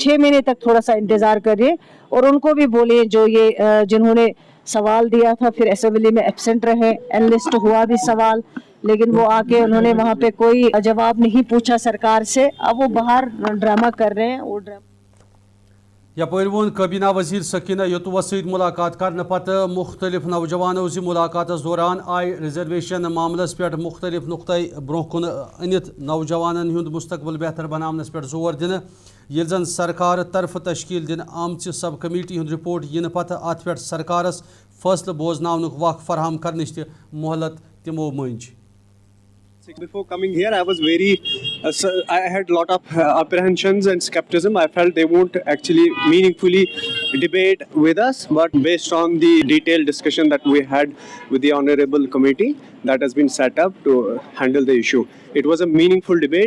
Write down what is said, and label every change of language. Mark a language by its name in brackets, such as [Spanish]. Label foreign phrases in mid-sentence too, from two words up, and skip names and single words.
[Hindi] 6 महीने तक थोड़ा सा इंतज़ार करिए और उनको भी बोलिए जो ये जिन्होंने सवाल दिया था फिर असेंबली में एब्सेंट रहे, एनलिस्ट हुआ भी सवाल लेकिन वो आके उन्होंने वहाँ पे कोई जवाब नहीं पूछा सरकार से, अब वो बाहर ड्रामा कर रहे हैं। वो [Kashmiri] یپر وون کابینہ وزیر سکینہ یتوہ ست ملاقات کرنے پتہ مختلف نوجوانوں سے ملاقات دوران آئی ریزرویشن معاملس پہ مختلف نقطۂ برہ کن انت نوجوانن ہند مستقبل بہتر بنانس پہ زور دن یل زن سرکار طرف تشکیل دن آمچ سب کمیٹی ہند رپورٹ ین پتہ ات پہ سرکارس فیصلہ بوزناونک وقت فراہم کرنچ تہ مہلت تمو منچ. [English] Before coming here, I was very, I had a lot of apprehensions and skepticism. I felt they won't actually meaningfully debate with us, but based on the detailed discussion that we had with the honorable committee that has been set up to handle the issue, it was a meaningful debate.